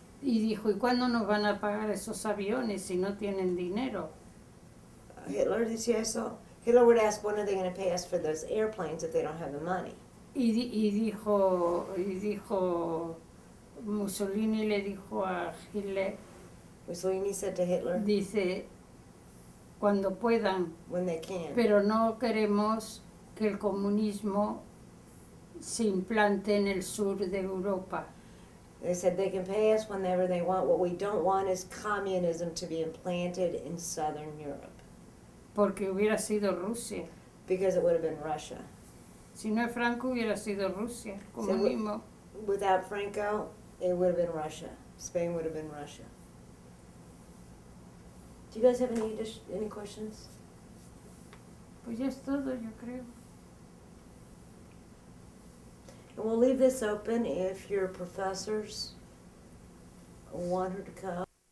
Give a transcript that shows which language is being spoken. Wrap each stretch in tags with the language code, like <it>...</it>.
<es>¿y cuándo nos van a pagar esos aviones si no tienen dinero? Hitler decía eso.</es> <en>Hitler would ask, when are they going to pay us for those airplanes if they don't have the money?</en> <es>Y dijo Mussolini le dijo a Hitler,</es> <en>Mussolini said to Hitler,</en> <es>dice, cuando puedan,</es> <en>when they can.</en> <es>pero no queremos que el comunismo se implante en el sur de Europa,</es> <en>They said they can pay us whenever they want. What we don't want is communism to be implanted in Southern Europe</en> <es>porque hubiera sido Rusia.</es> <en>because it would have been Russia.</en> <es>Si no es Franco, hubiera sido Rusia, el comunismo.</es> <en>Without Franco, it would have been Russia. Spain would have been Russia. Do you guys have any questions?</en> <es>Pues ya es todo, yo creo.</es> <en>And we'll leave this open if your professors want her to come.</en>